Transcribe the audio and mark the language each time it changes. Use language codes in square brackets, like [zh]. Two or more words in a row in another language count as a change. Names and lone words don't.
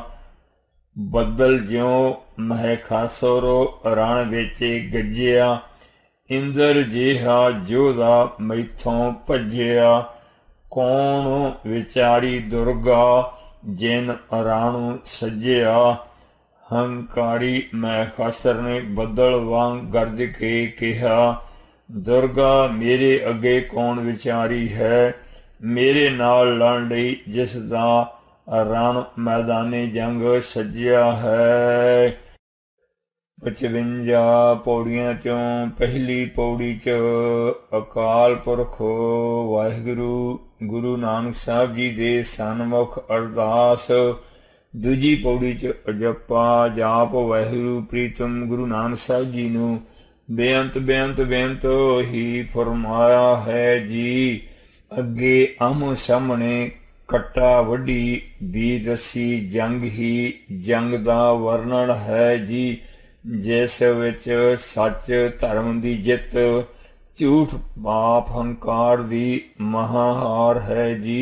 [pa] ਬੱਦਲ ਜਿਉਂ ਮਹਿਖਾਸੁਰ ਰਣ ਵਿੱਚ ਗੱਜਿਆ। ਇੰਦਰ ਜਿਹਾ ਜੋਧਾ ਮੈਥੋਂ ਭੱਜਿਆ। ਕੌਣ ਵਿਚਾਰੀ ਦੁਰਗਾ ਜਿਨ ਰਾਣੂ ਸੱਜਿਆ। ਹੰਕਾਰੀ ਮੈਂ ਖਾਸਰ ਨੇ ਬੱਦਲ ਵਾਂਗ ਗਰਜ ਕੇ ਕਹਾ, ਦੁਰਗਾ ਮੇਰੇ ਅੱਗੇ ਕੌਣ ਵਿਚਾਰੀ ਹੈ, ਮੇਰੇ ਨਾਲ ਲੜ ਲਈ ਜਿਸ ਦਾ ਰਣ ਮੈਦਾਨੇ ਜੰਗ ਸੱਜਿਆ ਹੈ। 55 ਪਉੜੀਆਂ ਚੋਂ ਪਹਿਲੀ ਪਉੜੀ ਚ ਅਕਾਲ ਪੁਰਖ ਵਾਹਿਗੁਰੂ ਗੁਰੂ ਨਾਨਕ ਸਾਹਿਬ ਜੀ ਦੇ ਸਨਮੁੱਖ ਅਰਦਾਸ। ਦੂਜੀ ਪਉੜੀ ਚ ਅਜਪਾ ਜਾਪ ਵਾਹਿਗੁਰੂ ਪ੍ਰੀਤਮ ਗੁਰੂ ਨਾਨਕ ਸਾਹਿਬ ਜੀ ਨੂੰ ਬੇਅੰਤ ਬੇਅੰਤ ਬੇਅੰਤ ਹੀ ਫ਼ਰਮਾਇਆ ਹੈ ਜੀ। ਅੱਗੇ ਆਮ੍ਹੋ ਸਾਹਮਣੇ ਕੱਟਾ ਵੱਢੀ ਭੀ ਦੱਸੀ ਜੰਗ ਹੀ ਜੰਗ ਦਾ ਵਰਣਨ ਹੈ ਜੀ, ਜਿਸ ਵਿਚ ਸੱਚ ਧਰਮ ਦੀ ਜਿੱਤ ਝੂਠ ਪਾਪ ਹੰਕਾਰ ਦੀ ਮਹਾਂਹਾਰ ਹੈ ਜੀ।